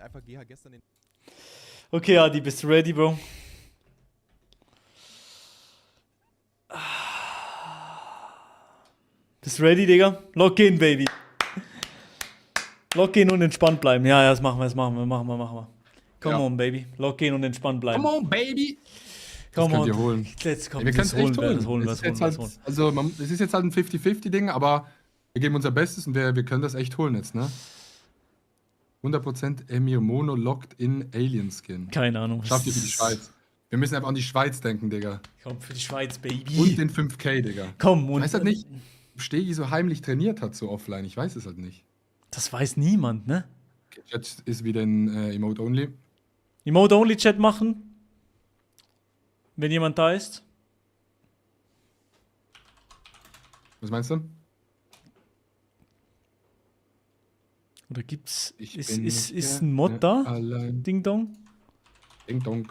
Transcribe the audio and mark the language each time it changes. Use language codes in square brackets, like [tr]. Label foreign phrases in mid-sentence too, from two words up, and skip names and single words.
[de] Einfach GH gestern den. Okay, Adi, bist du ready, Bro? Bist du ready, Digga? [en] Lock in, Baby. Lock in [de] und entspannt bleiben. Ja, das machen wir, machen wir. [en] Come [de] Ja. [en] on, Baby. Lock in [de] und entspannt bleiben. [en] Come on, baby! [de] Das [en] Come [de] könnt [en] on. [de] ihr holen. [en] Let's go. [de] Ja, wir können es echt holen. Das holen, Es ist jetzt halt, also, es ist jetzt halt ein 50-50-Ding, aber wir geben unser Bestes und wir können das echt holen jetzt, ne? 100% Emir Mono [en] locked in [de] Alien Skin. Keine Ahnung. Schafft ihr für die Schweiz. Wir müssen einfach an die Schweiz denken, Digga. Komm, für die Schweiz, Baby. Und den 5K, Digga. Komm, Ich und weiß halt nicht, ob Stegi so heimlich trainiert hat, so offline. Ich weiß es halt nicht. das weiß niemand, ne? Okay, Chat ist wieder in [en] Emote Only. [de] Emote-Only-Chat machen. Wenn jemand da ist. Was meinst du? Oder gibt's. Ich Ist bin nicht ein Mod gerne da? Allein. Ding Dong? Ding Dong.